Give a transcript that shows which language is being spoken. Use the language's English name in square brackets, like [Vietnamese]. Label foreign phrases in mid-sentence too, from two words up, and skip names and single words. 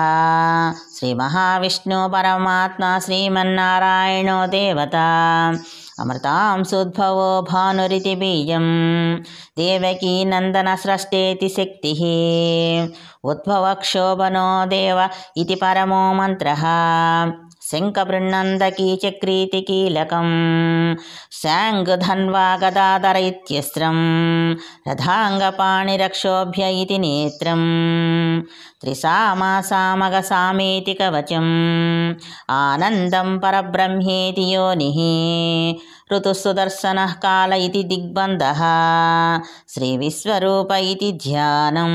[Sanskrit] श्रीमहाविष्णु परमात्मा श्रीमन्नारायणो देवता अमृतांशोद्भवो भानुरिति बीजं देवकी नन्दनस्रष्टेति शक्तिः उद्भवक्षोभनो देव इति परमो मन्त्रः శంఖబృన్నందకీ చక్రీతి కీలకం శాంగధన్వా గదాధర ఇత్యస్త్రం రథాంగపాణిరక్షోభ్య ఇతి నేత్రం త్రిసామాసామగసామేతి కవచం ఆనందం పరబ్రహ్మేతి యోనిః ఋతుసుదర్శనః కాల ఇతి దిగ్బంధః శ్రీ విశ్వరూప ఇతి ధ్యానం.